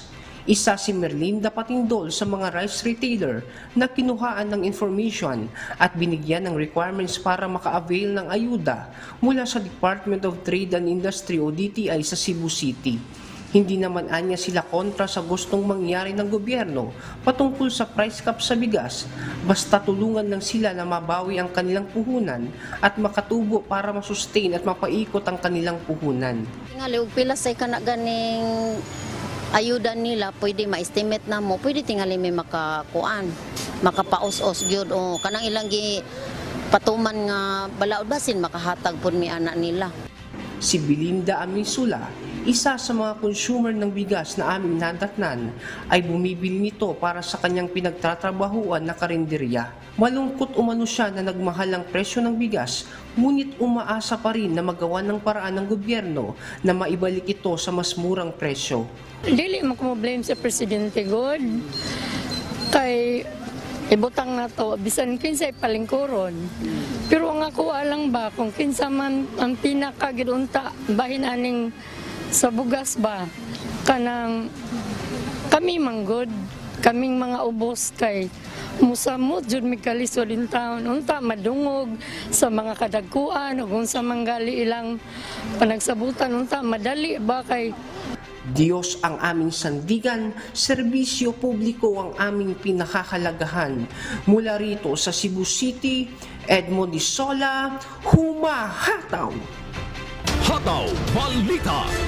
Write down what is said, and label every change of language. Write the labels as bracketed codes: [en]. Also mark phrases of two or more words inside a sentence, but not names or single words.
[tl] Isa si Merlinda Patindol sa mga [en] rice retailer [tl] na kinuhaan ng information at binigyan ng requirements para maka-avail ng ayuda mula sa Department of Trade and Industry o DTI sa Cebu City. Hindi naman anya sila kontra sa gustong mangyari ng gobyerno patungkol sa [en] price cap [tl] sa bigas, basta tulungan lang sila na mabawi ang kanilang puhunan at makatubo para masustain at mapaikot ang kanilang puhunan. [ceb] Tingali og pila say kana ganing ayuda nila, pwede ma-estimate na mo, pwede tingali may makakuan, makapaos-os gyud o kanang ilang gi patuman nga balaod basin makahatag pud mi anak nila. [tl] Si Belinda Amisula, isa sa mga consumer ng bigas na aming nadatnan, ay bumibili nito para sa kanyang pinagtatrabahuan na karinderya. Malungkot umano siya na nagmahal ang presyo ng bigas, ngunit umaasa pa rin na magawa ng paraan ng gobyerno na maibalik ito sa mas murang presyo. [ceb] Dili mo ko blame sa Presidente God. Kay ibutang na to, bisan kinsay palingkuron. Pero ang ako alang ba, kung kinsa man ang pinakagidunta, bahin aning sa bugas ba, kanang kami manggod, kaming mga ubos kay musamot jud mi kalisod [en] in town, [ceb] unta madungog sa mga kadagkuan, ug unsa manggali ilang panagsabutan, unta madali ba kay [tl] Diyos ang aming sandigan, serbisyo publiko ang aming pinakahalagahan. Mula rito sa Cebu City, Edmond Hisola, humahataw! Hataw Balita.